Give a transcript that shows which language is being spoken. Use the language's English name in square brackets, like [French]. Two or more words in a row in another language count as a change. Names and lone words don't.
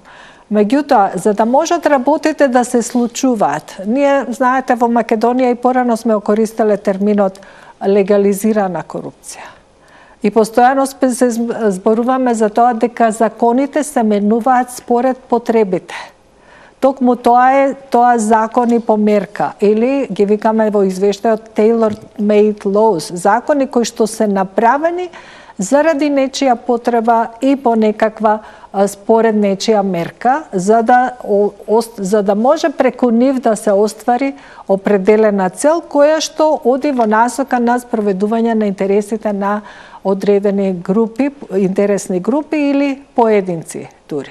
[Macedonian] Меѓутоа, за да можат работите да се случуваат, ние, знаете, во Македонија и порано сме користеле терминот легализирана корупција. И постојано се зборуваме за тоа дека законите се менуваат според потребите. Токму тоа закони по мерка, или ги викаме во извештајот [English] tailor-made laws, [Macedonian] закони кои што се направени заради нечија потреба и по некаква според нечија мерка, за да може преку нив да се оствари определена цел која што оди во насока на спроведување на интересите на одредени групи, интересни групи или поединци дури.